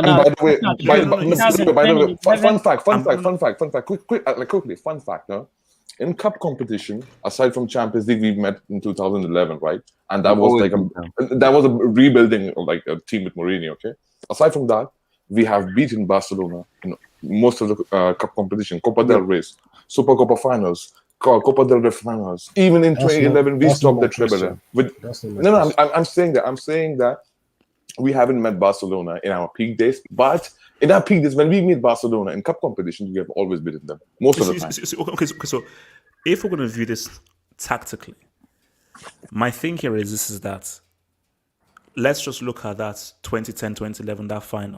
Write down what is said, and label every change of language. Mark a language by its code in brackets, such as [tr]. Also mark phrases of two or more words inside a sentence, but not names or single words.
[en] By the way, fun fact. Quickly, fun fact. No, in cup competition, aside from Champions League, we met in 2011, right? And that was a rebuilding like a team with Mourinho. Okay. Aside from that, we have beaten Barcelona in most of the cup competition, Copa del Rey, Super Copa finals, Copa del Rey finals. Even in 2011, we stopped the treble. I'm saying that we haven't met Barcelona in our peak days, but In that peak, this when we meet Barcelona in cup competition, we have always beaten them most of the time. So if we're going to view this tactically, my thing here is this: is that let's just look at that 2010-2011 that final.